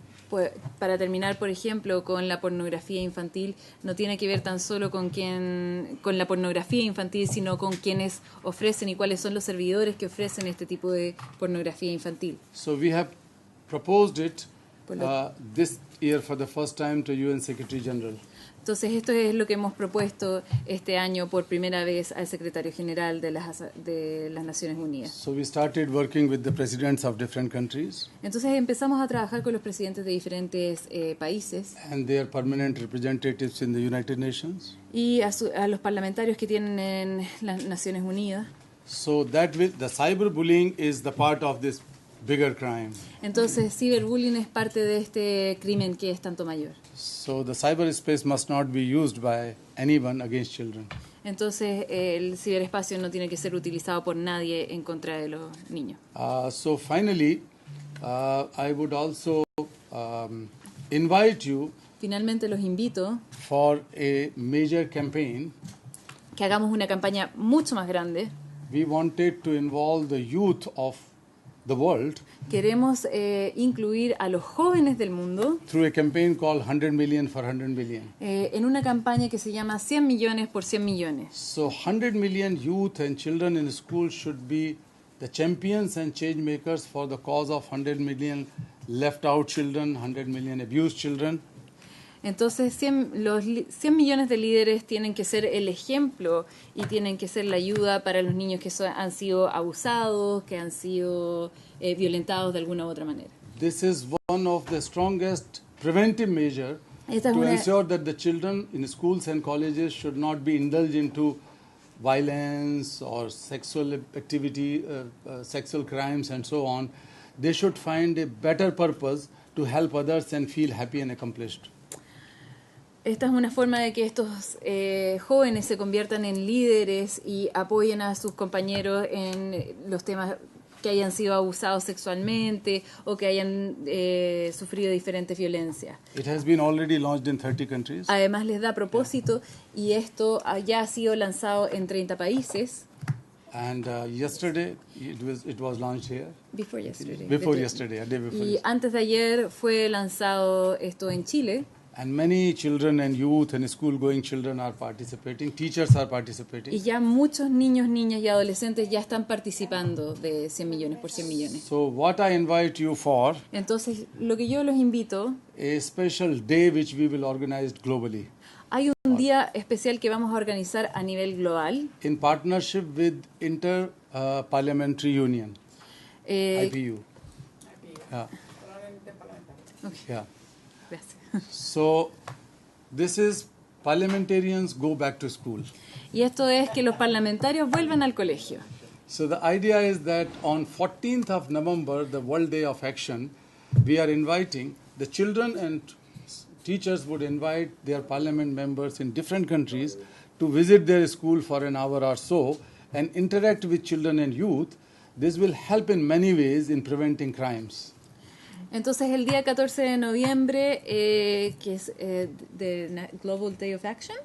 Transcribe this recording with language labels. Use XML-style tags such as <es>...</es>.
<es>Pues, para terminar, por ejemplo, con la pornografía infantil, no tiene que ver tan solo con la pornografía infantil, sino con quienes ofrecen y cuáles son los servidores que ofrecen este tipo de pornografía infantil.</es> <en>So we have proposed it this year for the first time to UN Secretary General.</en> <es>Entonces, esto es lo que hemos propuesto este año por primera vez al secretario general de las Naciones Unidas.</es> <en>So we started working with the presidents of different countries</en> <es>Entonces, empezamos a trabajar con los presidentes de diferentes países</es> <en>and their permanent representatives in the United Nations.</en> <es>y a los parlamentarios que tienen en las Naciones Unidas.</es> <en>So the cyberbullying is the part of this bigger crime.</en> <es>Entonces, ciberbullying es parte de este crimen que es tanto mayor.</es> <en>So the cyberspace must not be used by anyone against children.</en> <es>Entonces, el ciberespacio no tiene que ser utilizado por nadie en contra de los niños.</es> <en>So finally, I would also invite you</en> <es>Finalmente, los invito</es> <en>for a major campaign.</en> <es>que hagamos una campaña mucho más grande.</es> <en>We wanted to involve the youth of the world</en> <es>Queremos incluir a los jóvenes del mundo</es> <en>through a campaign called 100 Million for 100 Million.</en> <es>En una campaña que se llama 100 millones por 100 millones.</es> <en>So 100 million youth and children in school should be the champions and change makers for the cause of 100 million left out children, 100 million abused children.</en> <es>Entonces, los 100 millones de líderes tienen que ser el ejemplo y tienen que ser la ayuda para los niños que han sido abusados, que han sido violentados de alguna u otra manera.</es> <en>This is one of the strongest preventive measures</en> <es>Esta es</es> <en>to</en> <es>una,</es> <en>ensure that the children in schools and colleges should not be indulged into violence or sexual activity, sexual crimes and so on. They should find a better purpose to help others and feel happy and accomplished.</en> <es>esta es una forma de que estos jóvenes se conviertan en líderes y apoyen a sus compañeros en los temas que hayan sido abusados sexualmente o que hayan sufrido diferentes violencias.</es> <en>It has been already launched in 30 countries.</en> <es>Además les da propósito y esto ya ha sido lanzado en 30 países.</es> <en>And yesterday it was launched here. Before yesterday. Before yesterday, a day before.</en> <es>Y</es> <en>Yesterday.</en> <es>antes de ayer fue lanzado esto en Chile.</es> <en>And many children and youth and school-going children are participating. Teachers are participating.</en> <es>Y ya muchos niños, niñas y adolescentes ya están participando de 100 millones por 100 millones.</es> <en>So what I invite you for,</en> <es>Entonces, lo que yo los invito,</es> <en>a special day which we will organize globally</en> <es>hay un día especial que vamos a organizar a nivel global.</es> <en>in partnership with Inter-Parliamentary Union, IPU. Yeah. Yeah.</en> <es>Gracias.</es> <en>So this is parliamentarians go back to school.</en> <es>Y esto es que los parlamentarios vuelvan al colegio.</es> <en>So the idea is that on 14th of November, the World Day of Action, we are inviting the children and teachers would invite their parliament members in different countries to visit their school for an hour or so and interact with children and youth. This will help in many ways in preventing crimes.</en> <es>Entonces, el día 14 de noviembre, que es</es> <en>the Global Day of Action,</en>